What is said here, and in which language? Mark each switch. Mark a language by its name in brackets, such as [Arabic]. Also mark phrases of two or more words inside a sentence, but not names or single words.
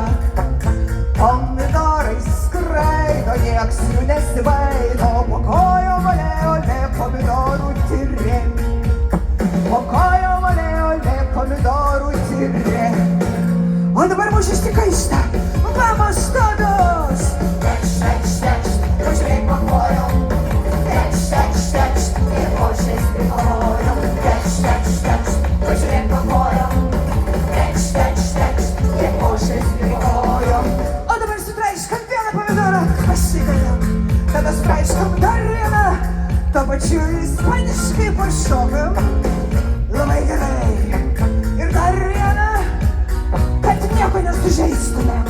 [Lithuanian] Pomidorai skraido, nieks jų nesibaido. Po kojom ole pomidorų tyrė. Po kojom ole pomidorų tyrė. O dabar mūšis tik kaista. [Spanish] Vamos todos! [Lithuanian] Tekst, tekst, tekst, pažiūrėk po kojom. Tekst, tekst, tekst, ir košės prikojom. Tekst, tekst, tekst, pažiūrėk po kojom. Tekst, tekst, tekst, ir košės prikojom. Pasidedam, tada spraiškam dar vieną, to pačiu ispaniškai pašokam. Labai gerai. Ir dar vieną, kad nieko nesužeistumėm.